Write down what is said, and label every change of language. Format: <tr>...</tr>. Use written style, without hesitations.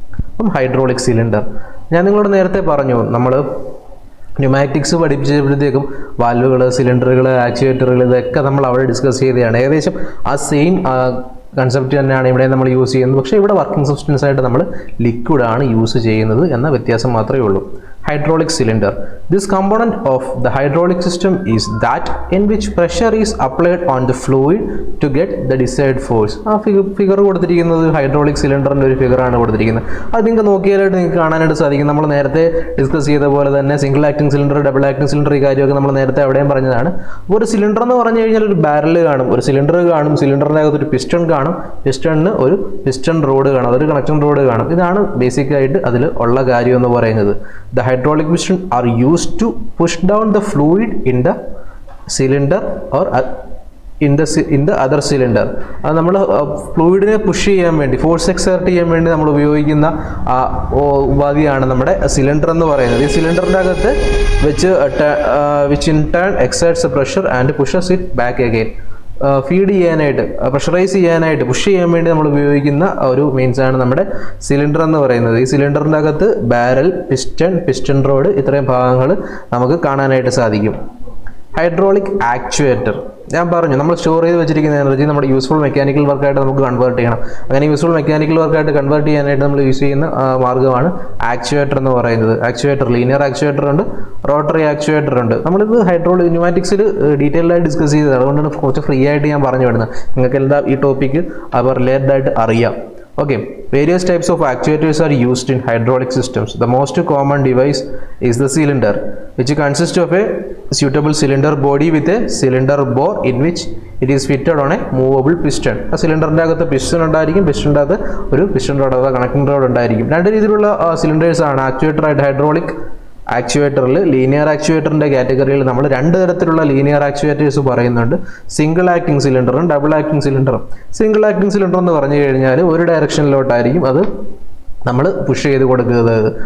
<ml>അപ്പം hydraulic cylinder ഞാൻ നിങ്ങളോട് നേരത്തെ പറഞ്ഞു, നമ്മൾ ന്യൂമാറ്റിക്സ് പഠിപ്പിച്ചപ്പോഴത്തേക്കും വാൽവുകൾ, സിലിണ്ടറുകൾ, ആക്ച്വേറ്ററുകൾ ഇതൊക്കെ നമ്മൾ അവിടെ ഡിസ്കസ് ചെയ്തതാണ്. ഏകദേശം ആ സെയിം കൺസെപ്റ്റ് തന്നെയാണ് ഇവിടെ നമ്മൾ യൂസ് ചെയ്യുന്നത്. പക്ഷേ ഇവിടെ വർക്കിംഗ് സബ്സ്റ്റൻസ് ആയിട്ട് നമ്മൾ ലിക്വിഡാണ് യൂസ് ചെയ്യുന്നത് എന്ന വ്യത്യാസം മാത്രമേ ഉള്ളൂ.</ml> <en>Hydraulic cylinder. This component of the hydraulic system is that in which pressure is applied on the fluid to get the desired force.</en> <ml>ആ ഫിഗർ കൊടുത്തിരിക്കുന്നത് ഹൈഡ്രോളിക് സിലിണ്ടറിൻ്റെ ഒരു ഫിഗറാണ് കൊടുത്തിരിക്കുന്നത്. അത് നിങ്ങൾക്ക് നോക്കിയാലായിട്ട് നിങ്ങൾക്ക് കാണാനായിട്ട് സാധിക്കും. നമ്മൾ നേരത്തെ ഡിസ്കസ് ചെയ്ത പോലെ തന്നെ single acting cylinder, double acting cylinder, ഈ കാര്യമൊക്കെ നമ്മൾ നേരത്തെ അവിടെയും പറഞ്ഞതാണ്. അപ്പോൾ ഒരു സിലിണ്ടർ എന്ന് പറഞ്ഞു കഴിഞ്ഞാൽ ഒരു ബാരൽ കാണും, ഒരു സിലിണ്ടർ കാണും, സിലിണ്ടറിൻ്റെ അകത്ത് ഒരു പിസ്റ്റൺ കാണും, പിസ്റ്റണിന് ഒരു പിസ്റ്റൺ റോഡ് കാണും, അതൊരു കണക്ഷൻ റോഡ് കാണും. ഇതാണ് ബേസിക്കായിട്ട് അതിൽ ഉള്ള കാര്യം എന്ന് പറയുന്നത്.</ml> <en>The hydraulic piston are used to push down the fluid in the cylinder or in the other cylinder.</en> <ml>അത് നമ്മൾ ഫ്ലൂയിഡിനെ പുഷ് ചെയ്യാൻ വേണ്ടി, ഫോഴ്സ് എക്സേർട്ട് ചെയ്യാൻ വേണ്ടി നമ്മൾ ഉപയോഗിക്കുന്ന ഉപാധിയാണ് നമ്മുടെ സിലിണ്ടർ എന്ന് പറയുന്നത്. ഈ സിലിണ്ടറിൻ്റെ അകത്ത് വെച്ച്</ml> <en>which in turn exerts the pressure and pushes it back again.</en> <ml>Feed ചെയ്യാനായിട്ട്, പ്രഷറൈസ് ചെയ്യാനായിട്ട്, പുഷ് ചെയ്യാൻ വേണ്ടി നമ്മൾ ഉപയോഗിക്കുന്ന ഒരു മീൻസാണ് നമ്മുടെ സിലിണ്ടർ എന്ന് പറയുന്നത്. ഈ സിലിണ്ടറിൻ്റെ അകത്ത് ബാരൽ, പിസ്റ്റൺ റോഡ്, ഇത്രയും ഭാഗങ്ങൾ നമുക്ക് കാണാനായിട്ട് സാധിക്കും. ഹൈഡ്രോളിക് ആക്ച്വേറ്റർ ഞാൻ പറഞ്ഞു, നമ്മൾ സ്റ്റോർ ചെയ്ത് വെച്ചിരിക്കുന്ന എനർജി നമ്മുടെ യൂസ്ഫുൾ മെക്കാനിക്കൽ വർക്കായിട്ട് നമുക്ക് കൺവേർട്ട് ചെയ്യണം. അങ്ങനെ യൂസ്ഫുൾ മെക്കാനിക്കൽ വർക്കായിട്ട് കൺവേർട്ട് ചെയ്യാനായിട്ട് നമ്മൾ യൂസ് ചെയ്യുന്ന മാർഗ്ഗമാണ് ആക്ച്വേറ്റർ എന്ന് പറയുന്നത്. ആക്ച്വേറ്റർ, ലീനിയർ ആക്ച്വേറ്റർ ഉണ്ട്, റോട്ടറി ആക്ച്വേറ്റർ ഉണ്ട്. നമ്മളിത് ന്യൂമാറ്റിക്സിൽ ഡീറ്റെയിൽഡ് ആയിട്ട് ഡിസ്കസ് ചെയ്തത്, അതുകൊണ്ടാണ് കുറച്ച് ഫ്രീ ആയിട്ട് ഞാൻ പറഞ്ഞു വിടുന്നത്. നിങ്ങൾക്ക് എന്താ ഈ ടോപ്പിക്ക് റിലേറ്റഡ് ആയിട്ട് അറിയാം.</ml> <en>Okay, various types of actuators are used in hydraulic systems. The most common device is the cylinder, which consists of a suitable cylinder body with a cylinder bore in which it is fitted on a movable piston.</en> <ml>ആ സിലിണ്ടറിൻ്റെ അകത്ത് piston ഉണ്ടായിരിക്കും, പിസ്റ്റണിൻ്റെ അകത്ത് ഒരു piston road അഥവാ connecting road ഉണ്ടായിരിക്കും. രണ്ട് രീതിയിലുള്ള cylinders ആണ് ആക്ച്വേറ്ററായിട്ട്. ഹൈഡ്രോളിക് ആക്ച്വേറ്ററിൽ, ലീനിയർ ആക്ച്വേറ്ററിൻ്റെ കാറ്റഗറിയിൽ നമ്മൾ രണ്ട് തരത്തിലുള്ള ലീനിയർ ആക്ച്വേറ്റേഴ്സ് പറയുന്നുണ്ട്. Single acting സിലിണ്ടറും double acting സിലിണ്ടറും. Single acting cylinder എന്ന് പറഞ്ഞു കഴിഞ്ഞാൽ ഒരു ഡയറക്ഷനിലോട്ടായിരിക്കും അത് നമ്മൾ പുഷ് ചെയ്ത് കൊടുക്കുന്നത്.</ml>